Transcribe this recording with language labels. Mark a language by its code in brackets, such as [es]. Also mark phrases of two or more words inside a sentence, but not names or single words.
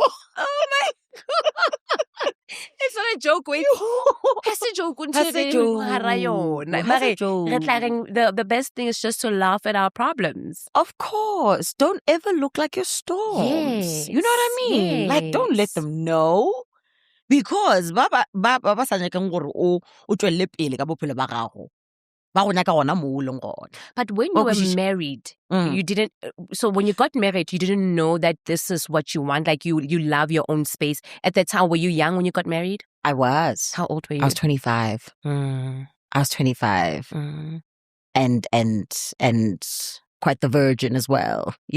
[en] Oh my God. It's not a joke, wait. Has a joke. The best thing is just to laugh at our problems. Of course. Don't ever look like your storms. Yes. You know what I mean? Yes. Like, don't let them know. [nso] Because ba sa nyakang gore o tswelle pele ka bophelo ba gago. Ba go nyaka gona mo o leng gona. [en] But when you were married, you didn't. So when you got married, you didn't know that this is what you want. Like you love your own space. At that time, were you young when you got married? I was. How old were you? I was 25. I was 25, and quite the virgin as well.